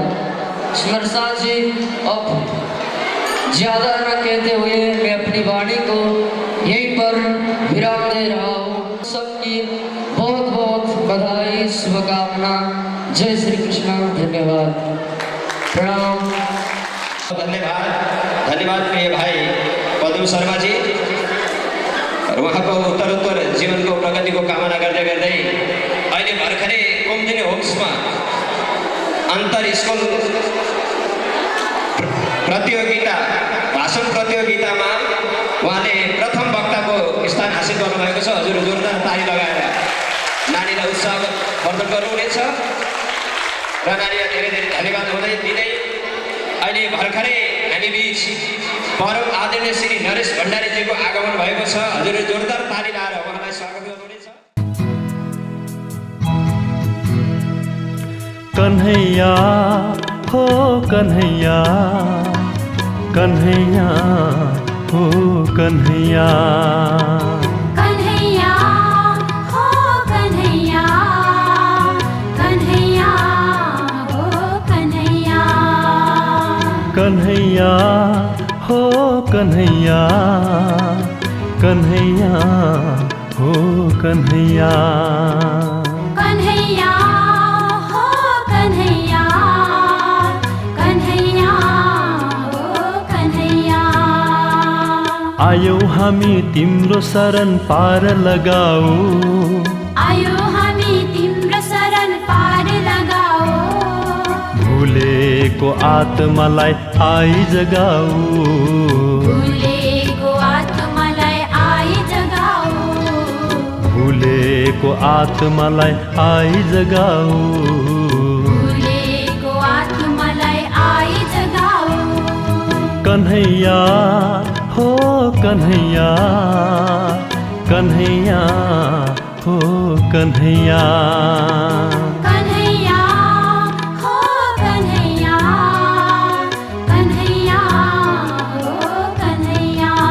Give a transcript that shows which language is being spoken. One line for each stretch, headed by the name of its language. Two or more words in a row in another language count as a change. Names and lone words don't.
Hindi: स्मरसा जी, अब ज्यादा न कहते हुए मैं अपनी वाणी को यहीं पर विराम दे रहा हूँ। सबकी बहुत बहुत बधाई, शुभकामना। जय श्री कृष्ण। धन्यवाद, प्रणाम।
Nepali: धन्यवाद प्रिय भाई पदम शर्मा जी। और उहाँको उत्तरोत्तर जीवनको प्रगतिको कामना गर्दै गर्दै अहिले भर्खरै कुमुदिनी होम्समा अन्तर स्कुल प्रतियोगिता भाषण प्रतियोगितामा उहाँले प्रथम वक्ताको स्थान हासिल गर्नुभएको छ। हजुर जोरदार ताली लगाएर नानीलाई उत्साह वर्धन गर्नुहुनेछ र नानीलाई धेरै धेरै धन्यवाद हुँदै दिँदै अहिले भर्खरै हामी बीच परम आदरणीय श्री नरेश भण्डारीजीको आगमन भएको छ। हजुर जोरदार ताली लगाएर उहाँलाई स्वागत गर्नुहुनेछ। कन्हैया हो कन्हैया, कन्हैया हो कन्हैया, कन्हैया हो कन्हैया, कन्हैया हो कन्हैया, कन्हैया हो कन्हैया, कन्हैया हो कन्हैया, कन्हैया हो कन्हैया, कन्हैया हो कन्हैया। आयौ हामी तिम्रो शरण पार लगाऊ, आयो हामी तिम्रो शरण पार लगाऊ, भुलेको आत्मालाई आई जगाऊ, भुलेको आत्मालाई आई जगाऊ, भुलेको आत्मालाई आई जगाऊ, भुलेको आत्मालाई आई जगाऊ। कन्हैया हो कन्हैया, कन्हैया हो कन्हैया, कन्हैया हो कन्हैया, कन्हैया हो कन्हैया।